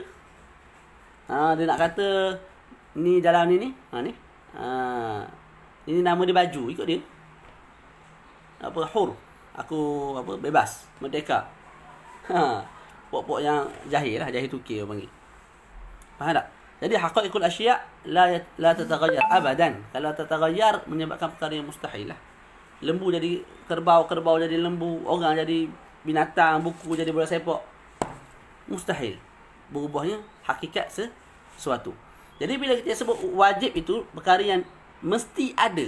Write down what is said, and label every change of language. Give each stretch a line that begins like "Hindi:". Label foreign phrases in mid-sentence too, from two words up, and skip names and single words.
Malay: Dia nak kata ni dalam ni. Ni. Ini nama dia baju, ikut dia. Hur. Aku bebas, merdeka. Pok-pok yang jahil lah, jahil Turki orang panggil. Faham tak?
Arabic: Jadi حقائق الأشياء لا تتغير أبدا.
Malay: Kalau tataghayyar menyebabkan perkara yang mustahil lah. Lembu jadi kerbau, kerbau jadi lembu, orang jadi binatang, buku jadi bola sepak. Mustahil. Berubahnya hakikat sesuatu. Jadi bila kita sebut wajib itu perkara yang mesti ada.